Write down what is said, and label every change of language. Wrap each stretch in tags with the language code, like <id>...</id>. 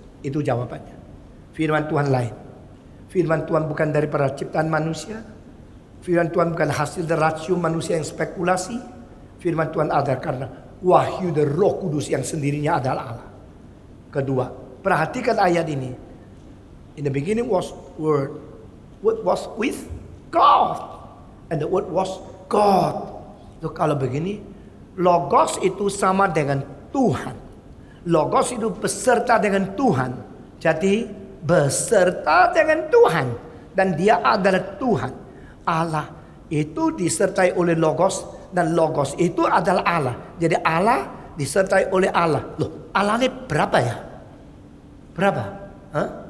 <id>Itu jawabannya. Firman Tuhan lain. Firman Tuhan bukan daripada ciptaan manusia. Firman Tuhan bukan hasil dari rasio manusia yang spekulasi. Firman Tuhan ada karena wahyu dari Roh Kudus yang sendirinya adalah Allah. Kedua, perhatikan ayat ini.</id> <en>In the beginning was Word. Word was with God. And the Word was God.</en> <id>Tuh kalau begini, Logos itu sama dengan Tuhan. Logos itu beserta dengan Tuhan. Jadi beserta dengan Tuhan. Dan dia adalah Tuhan. Allah itu disertai oleh Logos. Dan Logos itu adalah Allah. Jadi Allah disertai oleh Allah. Loh, Allah ini berapa ya? Berapa? Hah?</id>